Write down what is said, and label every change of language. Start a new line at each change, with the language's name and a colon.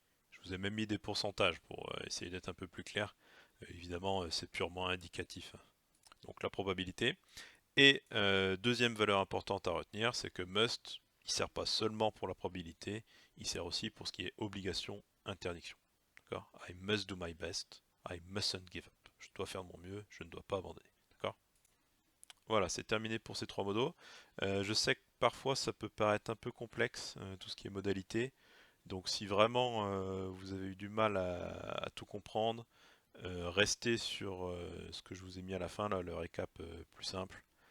French: Je vous ai même mis des pourcentages pour essayer d'être un peu plus clair. Évidemment, c'est purement indicatif. Donc la probabilité. Et deuxième valeur importante à retenir, c'est que must, il ne sert pas seulement pour la probabilité, il sert aussi pour ce qui est obligation, interdiction.
English: I must do my best, I mustn't give up.
French: Je dois faire de mon mieux, je ne dois pas abandonner. D'accord? Voilà, c'est terminé pour ces trois modos. Je sais que parfois ça peut paraître un peu complexe, tout ce qui est modalité. Donc si vraiment vous avez eu du mal à tout comprendre, restez sur ce que je vous ai mis à la fin, là, le récap plus simple.